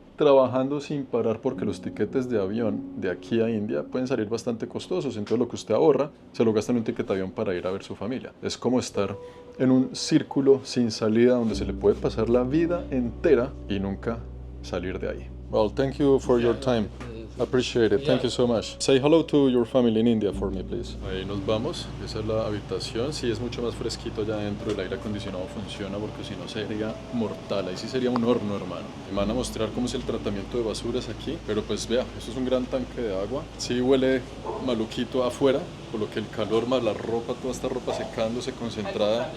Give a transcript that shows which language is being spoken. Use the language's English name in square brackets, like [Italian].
[Spanish] trabajando sin parar porque los tiquetes de avión de aquí a India pueden salir bastante costosos. Entonces lo que usted ahorra se lo gasta en un ticket de avión para ir a ver su familia. Es como estar en un círculo sin salida donde se le puede pasar la vida entera y nunca salir de ahí. [English] Well, thank you for your time. Appreciate it. Thank you so much. Say hello to your family in India for me, please. [Spanish] Ahí nos vamos. Esa es la habitación. Sí, es mucho más fresquito allá adentro. El aire acondicionado funciona porque si no sería mortal. Ahí sí sería un horno, hermano. Me van a mostrar cómo es el tratamiento de basuras aquí. Pero pues vea, esto es un gran tanque de agua. Sí huele maluquito afuera, por lo que el calor más la ropa, toda esta ropa secándose concentrada.